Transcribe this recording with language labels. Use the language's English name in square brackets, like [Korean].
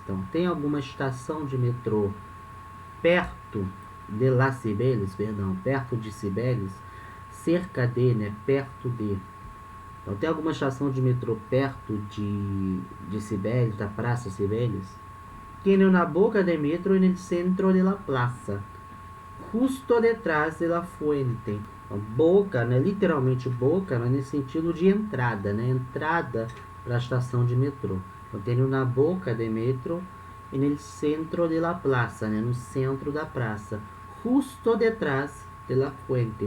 [Portuguese] Então, tem alguma estação de metrô perto de La Cibeles, perdão, perto de Cibeles? Cerca de, né? Perto de. Então, tem alguma estação de metrô perto de Cibeles, da Praça Cibeles? [Spanish] Tiene una boca de metro en el centro de la plaza, justo detrás de la fuente. [Portuguese] Boca, né? Literalmente boca, mas nesse sentido de entrada, né? Entrada para a estação de metrô. Então, tem na boca de metro e no centro de la plaza, né? No centro da praça. [Spanish] Justo detrás de la fuente.